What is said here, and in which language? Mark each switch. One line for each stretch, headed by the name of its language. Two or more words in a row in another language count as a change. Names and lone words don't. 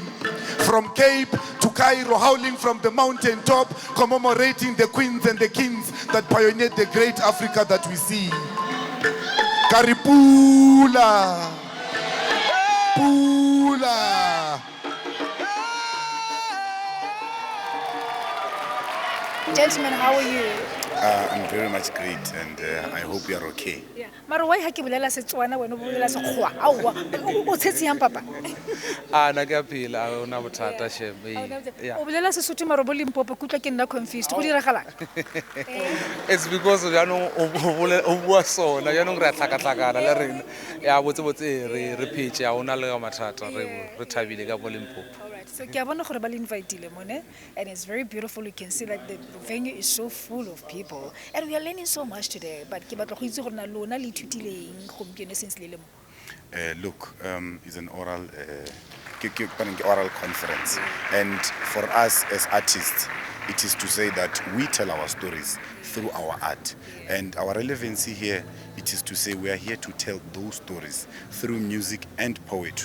English: From Cape to Cairo, howling from the mountain top, commemorating the queens and the kings that pioneered the great Africa that we see.
Tswana: Karipula, Pula.
English: Gentlemen, how are you? I'm very much great, and I hope you are okay.
Tswana: Mara why ha ke bolela Setswana wena o bolela Sekgowa? Aowa, o tshetse yang papa?
Southern Sotho: na ke a phela ona bothata shebe. O bolela Sesotho mara bo Limpopo kutlwa ke nna confused.
Tswana: Go diragalang?
English: It's because
Tswana: jaanong o bua sona jaanong re a tlhakatlhakana le rena ya botse re phetse ya ona le mathata re thabile ka bo Limpopo. So ke a bona gore ba le inviteile mone,
English: and it's very beautiful. You can see that the venue is so full of people and we are learning so much today, but
Tswana: ke batla go itse gore na lona le ithutileng gompieno
English: since
Tswana: le le mo.
English: Look, it's an oral oral conference, and for us as artists, it is to say that we tell our stories through our art, and our relevancy here, it is to say we are here to tell those stories through music and poetry.